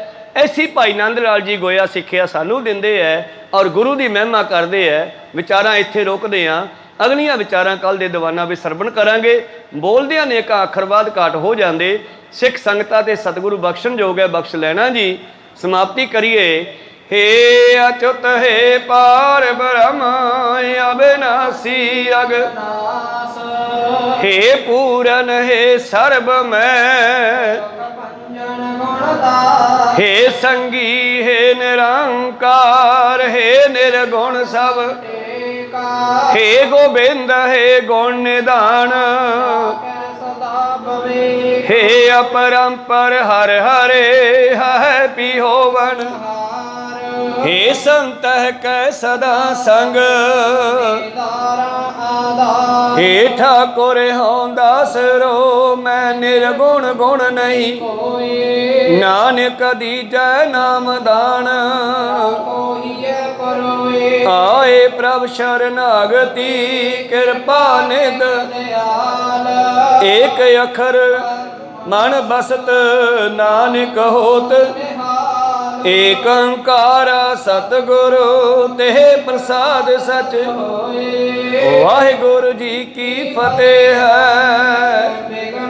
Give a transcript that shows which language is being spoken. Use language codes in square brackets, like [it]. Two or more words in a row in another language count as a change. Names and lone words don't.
[pa] ਐਸੀ ਭਾਈ ਨੰਦ ਲਾਲ ਜੀ ਗੋਇਆ ਸਿੱਖਿਆ ਸਾਨੂੰ ਦਿੰਦੇ ਹੈ ਔਰ ਗੁਰੂ ਦੀ ਮਹਿਮਾ ਕਰਦੇ ਹੈ। ਵਿਚਾਰਾਂ ਇੱਥੇ ਰੋਕਦੇ ਹਾਂ, ਅਗਲੀਆਂ ਵਿਚਾਰਾਂ ਕੱਲ੍ਹ ਦੇ ਦੀਵਾਨਾਂ ਵਿੱਚ ਸਰਵਣ ਕਰਾਂਗੇ। ਬੋਲਦਿਆਂ ਨੇਕਾਂ ਅੱਖਰ ਬਾਅਦ ਘਾਟ ਹੋ ਜਾਂਦੇ। ਸਿੱਖ ਸੰਗਤਾਂ ਤੇ ਸਤਿਗੁਰੂ ਬਖਸ਼ਣ ਯੋਗ ਹੈ, ਬਖਸ਼ ਲੈਣਾ ਜੀ। ਸਮਾਪਤੀ ਕਰੀਏ। [hi] हे अच्युत हे पार ब्रह्म अविनाशी अगनाश, हे पूरन हे सर्व मैं, हे संगी हे निरंकार, हे निर्गुण सब, हे गोबिंद हे गुण निधान, हे अपरंपर हर हरे है पिहोवन, हे संतह कै सदा संग हे ठाकुर हों दासरो मैं निर्गुण गुण नहीं नानक दीजै नाम दान आए प्रभ शरणागति कृपा निध एक अखर मन बसत नानक होत एक ओंकार सतगुरु ते प्रसाद सच वाहिगुरु जी की फतेह है